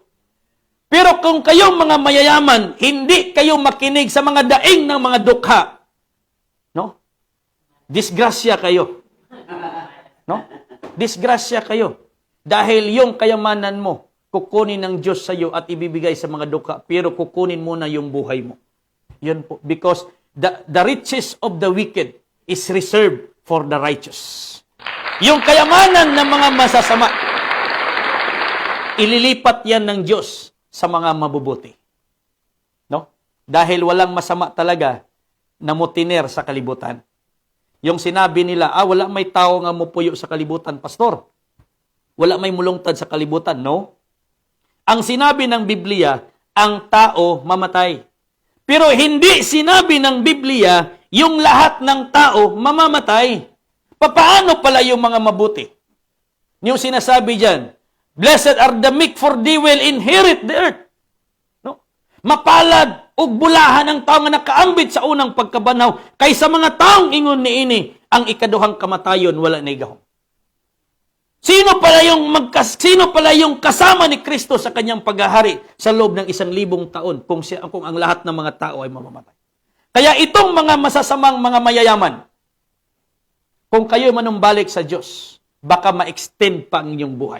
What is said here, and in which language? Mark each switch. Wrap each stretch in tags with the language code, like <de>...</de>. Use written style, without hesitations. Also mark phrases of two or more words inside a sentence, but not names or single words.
<tl>Pero kung kayong mga mayayaman, hindi kayo makinig sa mga daing ng mga dukha, no? Disgrasya kayo. No? Disgrasya kayo. Dahil yung kayamanan mo, kukunin ng Diyos sa iyo at ibibigay sa mga dukha, pero kukunin mo na yung buhay mo. Yun po.</tl> <en>Because the riches of the wicked is reserved for the righteous.</en> <tl>Yung kayamanan ng mga masasama, ililipat yan ng Diyos sa mga mabubuti. No? Dahil walang masama talaga na mutiner sa kalibutan. Yung sinabi nila,</tl> <ceb>wala may tao nga mupuyo sa kalibutan, pastor. Wala may mulungtad sa kalibutan, no?</ceb> <tl>Ang sinabi ng Biblia, ang tao mamatay. Pero hindi sinabi ng Biblia, yung lahat ng tao mamamatay. Paano pala yung mga mabuti? Yung sinasabi dyan,</tl> <en>blessed are the meek, for they will inherit the earth.</en> <tl>No?</tl> <ceb>Mapalad o bulahan ang tao nga nakaambit sa unang pagkabanaw, kaysa mga taong ingon niini, ang ikaduhang kamatayon wala na igahom.</ceb> <tl>Sino pala yung kasama ni Kristo sa kanyang paghahari sa loob ng 1,000 taon kung ang lahat ng mga tao ay mamamatay? Kaya itong mga masasamang mga mayayaman, kung kayo manumbalik sa Diyos, baka ma-extend pa ang inyong buhay.</tl>